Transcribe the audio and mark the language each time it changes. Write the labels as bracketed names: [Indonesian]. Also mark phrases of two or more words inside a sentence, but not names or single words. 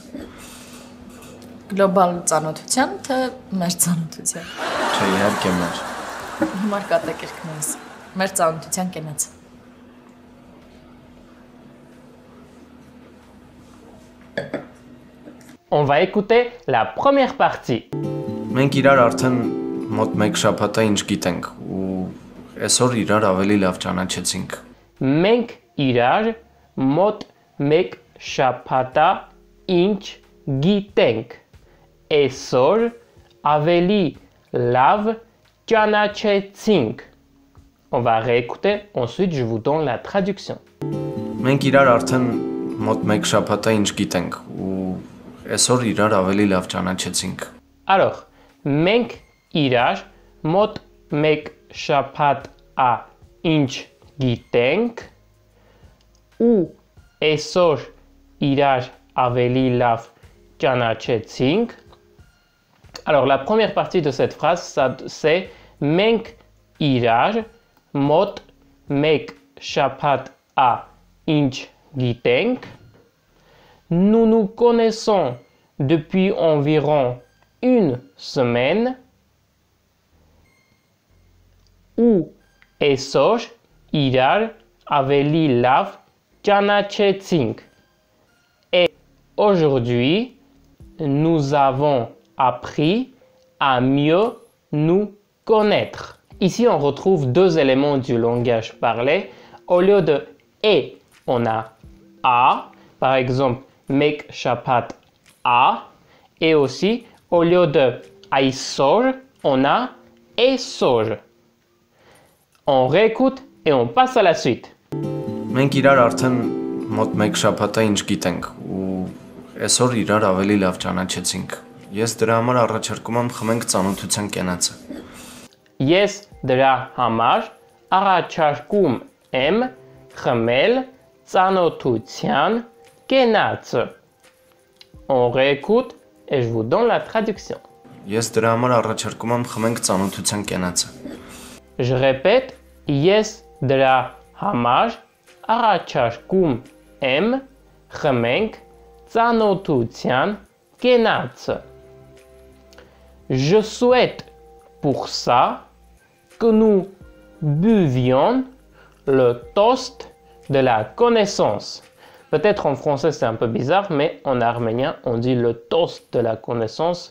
[Armenian] Գլոբալ ծանոթության, թե մեր ծանոթության։ Չէ, իհարկե մեր։ Հիմար կատակերքն ես։ Մեր ծանոթության կենացը։ [French] On va écouter la première partie. [Armenian] Մենք իրար արդեն մոտ 1 շաբաթ է ինչ գիտենք ու այսօր իրար ավելի լավ ճանաչեցինք։ Մենք իրար մոտ 1 շաբաթ է ինչ գիտենք։ Այսօր ավելի լավ ճանաչեցինք։ [French] On va réécouter, ensuite je vous donne la traduction. [Armenian] Մենք իրար արդեն մոտ 1 շաբաթ է ինչ գիտենք ու այսօր իրար ավելի լավ ճանաչեցինք։ Alors, մենք իրար մոտ 1 շաբաթ է ինչ գիտենք ու այսօր իրար ավելի լավ ճանաչեցինք. [French] Alors, la première partie de cette phrase, c'est [Armenian] մենք իրար մոտ 1 շաբաթ է ինչ գիտենք. [French] Nous nous connaissons depuis environ une semaine. [Armenian] Ou այսօր իրար ավելի լավ ճանաչեցինք. [French] Et aujourd'hui, nous avons appris à mieux nous connaître. Ici, on retrouve deux éléments du langage parlé. Au lieu de et, on a a. Par exemple, [Armenian] մեկ շաբաթ ա. [French] Et aussi, au lieu de aïsor, on a esor. On réécoute et on passe à la suite. [Armenian] Մենք իրար արդեն մոտ 1 շաբաթ է ինչ գիտենք ու այսօր իրար ավելի լավ ճանաչեցինք։ Ես դրա համար առաջարկում եմ խմենք ծանոթության կենացը։ Ես դրա համար առաջարկում եմ խմել ծանոթության կենացը։ [French] On réécoute et je vous donne la traduction. [Armenian] Ես դրա համար առաջարկում եմ խմենք ծանոթության կենացը։ [French] Je répète, [Armenian] ես դրա համար առաջարկում եմ խմենք ծանոթության կենացը։ [French] Je souhaite pour ça que nous buvions le toast de la connaissance. Peut-être en français c'est un peu bizarre, mais en arménien on dit le toast de la connaissance.